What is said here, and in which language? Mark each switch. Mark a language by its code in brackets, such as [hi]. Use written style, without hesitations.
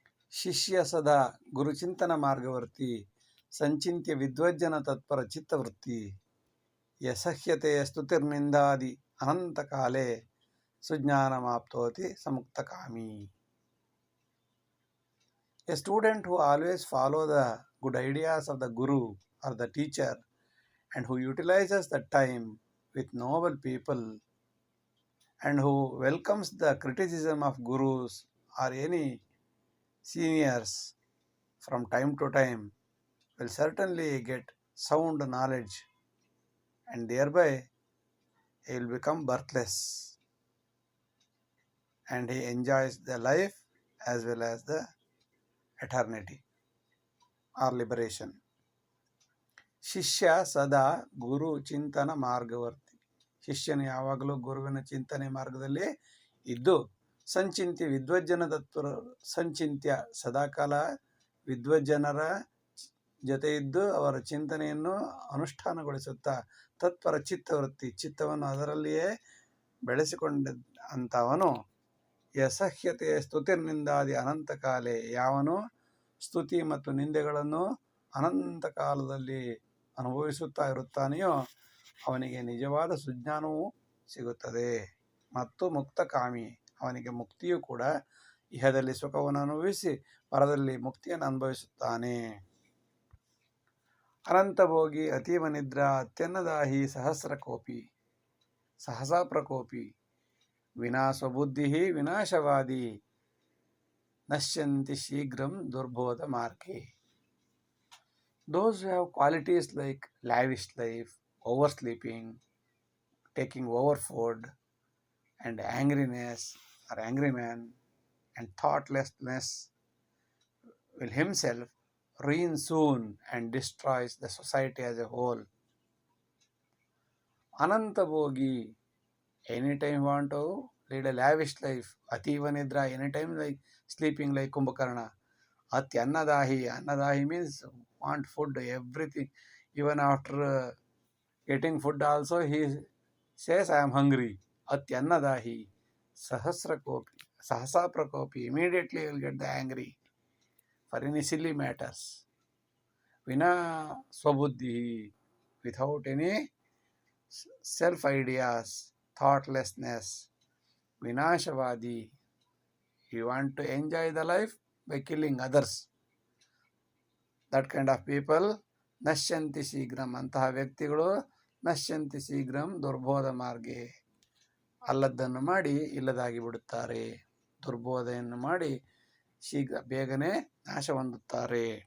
[sa] ಶಿಷ್ಯ ಸದಾ ಗುರುಚಿಂತನ ಮಾರ್ಗವರ್ತಿ ಸಂಚಿಂತ್ಯ ವಿದ್ವಜ್ಜನ ತತ್ಪರ ಚಿತ್ತವೃತ್ತಿ ಯಸಹ್ಯತೆಯ ಸ್ತುತಿರ್ನಿಂದಾದಿ ಅನಂತಕಾಲೇ ಸುಜ್ಞಾನಮಾಪ್ತೋತಿ ಸಮುಕ್ತಕಾಮಿ. [en] A student who always follow the good ideas of the guru or the teacher and who utilizes the time with noble people and who welcomes the criticism of gurus or any seniors from time to time will certainly get sound knowledge, and thereby he will become birthless and he enjoys the life as well as the eternity or liberation. [sa] ಶಿಷ್ಯ ಸದಾ ಗುರು ಚಿಂತನ ಮಾರ್ಗವರ್ತಿ, [kn] ಶಿಷ್ಯನು ಯಾವಾಗಲೂ ಗುರುವಿನ ಚಿಂತನೆ ಮಾರ್ಗದಲ್ಲಿ ಇದ್ದು [sa] ಸಂಚಿಂತ್ಯ ವಿದ್ವಜ್ಜನ ತತ್ಪರ, [kn] ಸಂಚಿಂತ್ಯ ಸದಾಕಾಲ ವಿದ್ವಜ್ಜನರ ಜೊತೆ ಇದ್ದು ಅವರ ಚಿಂತನೆಯನ್ನು ಅನುಷ್ಠಾನಗೊಳಿಸುತ್ತಾ [sa] ತತ್ಪರ ಚಿತ್ತವೃತ್ತಿ, [kn] ಚಿತ್ತವನ್ನು ಅದರಲ್ಲಿಯೇ ಬೆಳೆಸಿಕೊಂಡ ಅಂಥವನು [sa] ಯಸಹ್ಯತೆಯ ಸ್ತುತಿರ್ನಿಂದಾದಿ ಅನಂತಕಾಲೇ, [kn] ಯಾವನು ಸ್ತುತಿ ಮತ್ತು ನಿಂದೆಗಳನ್ನು ಅನಂತ ಕಾಲದಲ್ಲಿ ಅನುಭವಿಸುತ್ತಾ ಇರುತ್ತಾನೆಯೋ ಅವನಿಗೆ ನಿಜವಾದ ಸುಜ್ಞಾನವೂ ಸಿಗುತ್ತದೆ ಮತ್ತು ಮುಕ್ತಕಾಮಿ, ಅವನಿಗೆ ಮುಕ್ತಿಯೂ ಕೂಡ ಇಹದಲ್ಲಿ ಸುಖವನ್ನು ಅನುಭವಿಸಿ ಪರದಲ್ಲಿ ಮುಕ್ತಿಯನ್ನು ಅನುಭವಿಸುತ್ತಾನೆ. [sa] ಅನಂತಭೋಗಿ ಅತೀವ ನಿದ್ರಾ ಅತ್ಯನ್ನದಾಹಿ ಸಹಸ್ರಕೋಪಿ ಸಹಸಾ ಪ್ರಕೋಪಿ ವಿನಾ ಸ್ವಬುದ್ಧಿ ವಿನಾಶವಾದಿ ನಶ್ಯಂತಿ ಶೀಘ್ರಂ ದುರ್ಬೋಧ ಮಾರ್ಗೆ. [en] Those who have qualities like lavish life, oversleeping, taking over food, and angriness or angry man, and thoughtlessness will himself ruin soon and destroys the society as a whole. [sa] Ananta Bhogi, [en] anytime you want to lead a lavish life, [sa] Ativa Nidra, [en] anytime like sleeping like Kumbhakarna. Annadahi, Annadahi means want food, everything. Even after getting food also, he says I am hungry, [sa] atyannadahi, sahasa prakopi, [en] immediately you will get the angry for any silly matters. [sa] Vina swabuddhi, [en] without any self ideas, thoughtlessness. Vinashavadi, you want to enjoy the life by killing others. That kind of people, [sa] ನಶ್ಯಂತಿ ಶೀಘ್ರಂ, [kn] ಅಂತಹ ವ್ಯಕ್ತಿಗಳು [sa] ನಶ್ಯಂತಿ ಶೀಘ್ರಂ ದುರ್ಬೋಧ ಮಾರ್ಗೆ, [kn] ಅಲ್ಲದ್ದನ್ನು ಮಾಡಿ ಇಲ್ಲದಾಗಿ ಬಿಡುತ್ತಾರೆ, ದುರ್ಬೋಧೆಯನ್ನು ಮಾಡಿ ಬೇಗನೆ ನಾಶ ಹೊಂದುತ್ತಾರೆ.